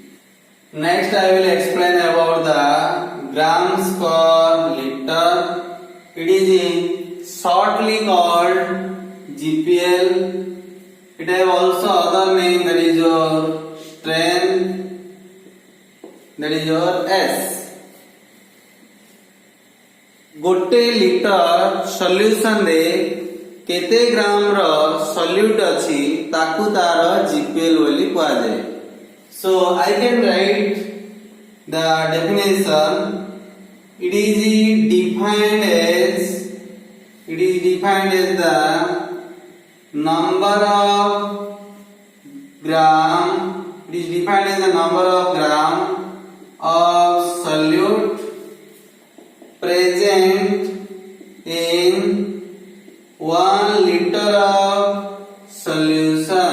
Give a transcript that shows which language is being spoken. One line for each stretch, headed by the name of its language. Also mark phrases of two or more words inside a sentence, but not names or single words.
English: Next I will explain about the grams per liter. It is shortly called GPL. It has also other name, that is your strength, that is your S.
Odia: ଗୋଟେ ଲିଟର ସଲ୍ୟୁସନ ରେ କେତେ ଗ୍ରାମ ର ସଲ୍ୟୁଟ ଅଛି ତାକୁ ତାର ଜିପିଏଲ ବୋଲି କୁହା ଯାଏ.
English: So I can write the definition. It is defined as the number of gram. It is defined as the number of gram of solute present in 1 liter of solution.